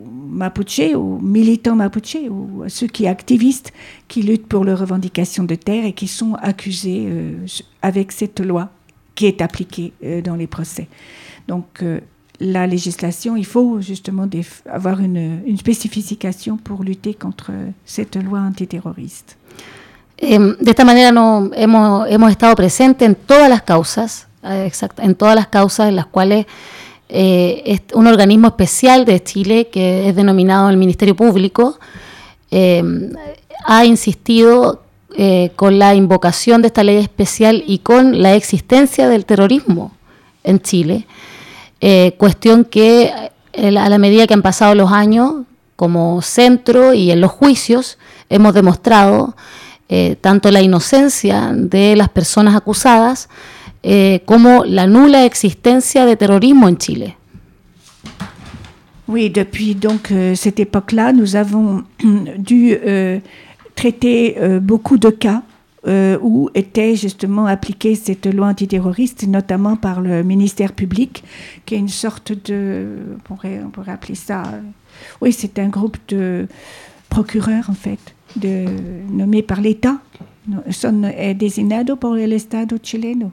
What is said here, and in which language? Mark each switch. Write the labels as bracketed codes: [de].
[fr] Mapuches, aux militants Mapuches, ou à ceux qui activistes, qui luttent pour leurs revendications de terre et qui sont accusés avec cette loi qui est appliquée dans les procès. Donc, la législation, il faut justement avoir une spécification pour lutter contre cette loi antiterroriste. [es] De esta manera hemos estado presentes en todas las causas, en todas las causas en las cuales un organismo especial de Chile, que es denominado el Ministerio Público, ha insistido con la invocación de esta ley especial y con la existencia del terrorismo en Chile, cuestión que a la medida que han pasado los años, como centro y en los juicios, hemos demostrado tanto la inocencia de las personas acusadas como la nula existencia de terrorismo en Chile. [fr] Oui, depuis donc cette époque-là, nous avons dû traiter beaucoup de cas où était justement appliquée cette loi antiterroriste, notamment par le ministère public, qui est une sorte de, on pourrait appeler ça, oui, c'est un groupe de procureurs en fait, nommé par l'État. [es] Son designado por el Estado chileno.